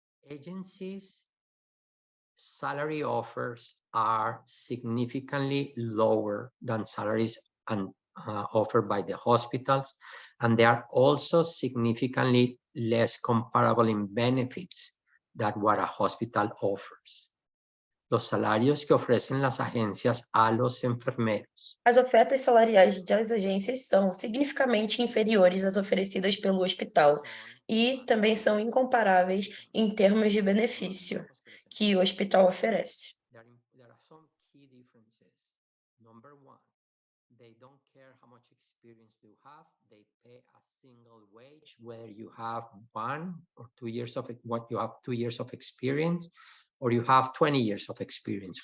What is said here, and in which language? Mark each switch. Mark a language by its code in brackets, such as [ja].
[en] Agencies salary offers are significantly lower than salaries offered by the hospitals, and they are also significantly less comparable in benefits than what a hospital offers. [es] Los salarios que ofrecen las agencias a los enfermeros. [pt] As ofertas salariais das agências são significativamente inferiores às oferecidas pelo hospital e também são incomparáveis em termos de benefício que o hospital oferece. [en] There are some key differences. Number one, they don't care how much experience you have. They pay a single wage, whether you have 1 or 2 years of what you have 2 years of experience, or you have 20 years of experience.